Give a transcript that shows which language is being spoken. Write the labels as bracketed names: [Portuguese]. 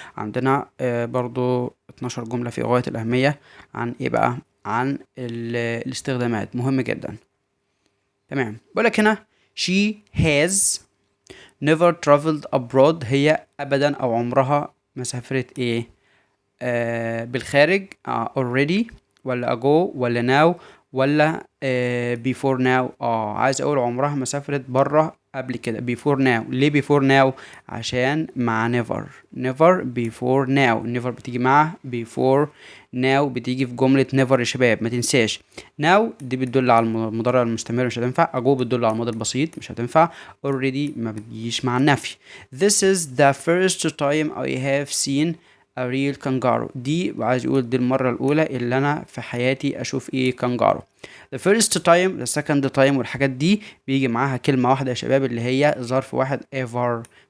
[Arabic] عندنا برضو 12 جملة في غاية الأهمية عن ايه بقى؟ عن الاستخدامات، مهم جدا، تمام. بقولك هنا [English] she has never traveled abroad، [Arabic] هي ابدا او عمرها ما سافرت ايه بالخارج. [English] already ولا ago ولا now ولا before now. [Arabic] عايز اقول عمرها ما سافرت بره قبل كده [English] before now. [Arabic] ليه before now؟ عشان مع [English] never before now. [Arabic] never بتيجي مع [English] before now، [Arabic] بتيجي في جملة never يا شباب، ما تنساش. now دي بتدل على المضارع المستمر مش هتنفع. ago بتدل على الماضي البسيط مش هتنفع. already ما بتجيش مع النفي. [English] this is the first time I have seen a real kangaroo. [Arabic] دي عايز يقول دي المرة الأولى اللي أنا في حياتي أشوف إيه كانجارو. [English] the first time the second time [Arabic] والحاجات دي بيجي معاها كلمة واحدة يا شباب اللي هي ظرف واحد ever.